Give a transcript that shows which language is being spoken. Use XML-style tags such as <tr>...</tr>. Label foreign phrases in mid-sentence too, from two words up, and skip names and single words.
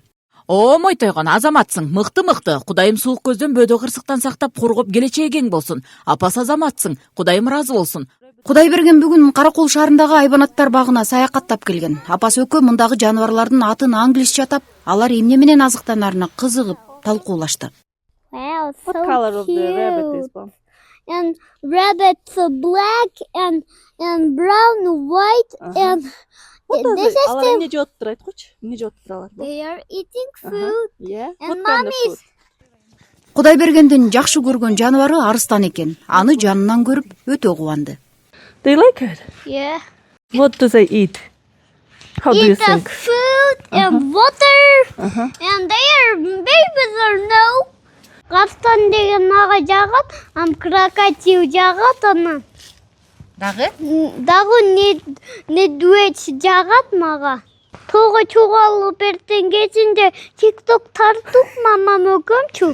<ky>О, мой тойгон, азаматсың, мыкты. Кудайым суук көздөн бөдө кырсыктан сактап, коргоп келечегиң болсун. Апас азаматсың, Кудайым ыраазы болсун. Кудайберген бүгүн Каракол шаарындагы айбанаттар багына саякаттап келген. Апасы экөө мындагы жаныбарлардын атын англисче атап, алар эмне менен азыктанарына кызыгып талкуулашты.</ky> <en>Wow, so What color of the cute. rabbit is one? And rabbits are black and brown, white, and What does this it? is</en> <ky>Алар</ky> <en>the,</en> <ky>эмне жооп турат койчу? Эмне жооп туралар?</ky> <en>they are eating food. Yeah. And What kind of mommy's- food?</en> <ky>Кудайбергендин жакшы көргөн жаныбары арыстан экен. Аны жанынан көрүп өтө кубанды.</ky> <en>They like it. Yeah. What do they eat? How do you Eat the think? food and water. And their babies are no.</en> <ky>Каптан деген ага жагат, крокодил жагат анан. Дагы? Дагы медведь жагат мага. Тога чугалып эртең кезинде TikTok тартып мамам өкөмчү.</ky>